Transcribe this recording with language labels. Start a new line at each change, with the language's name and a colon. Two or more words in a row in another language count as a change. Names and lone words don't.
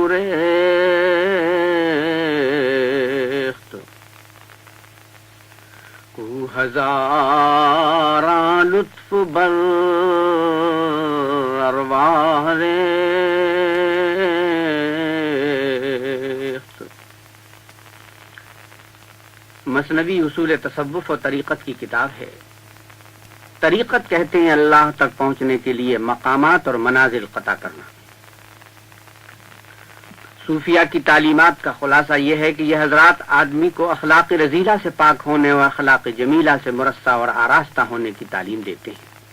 Persian: گریخت کو ہزاراں لطف بر ارواح ریخت.
Urdu: مثنوی اصول تصوف و طریقت کی کتاب ہے. طریقت کہتے ہیں اللہ تک پہنچنے کے لیے مقامات اور منازل قطع کرنا. صوفیہ کی تعلیمات کا خلاصہ یہ ہے کہ یہ حضرات آدمی کو اخلاق رذیلہ سے پاک ہونے اور اخلاق جمیلہ سے مرصع اور آراستہ ہونے کی تعلیم دیتے ہیں.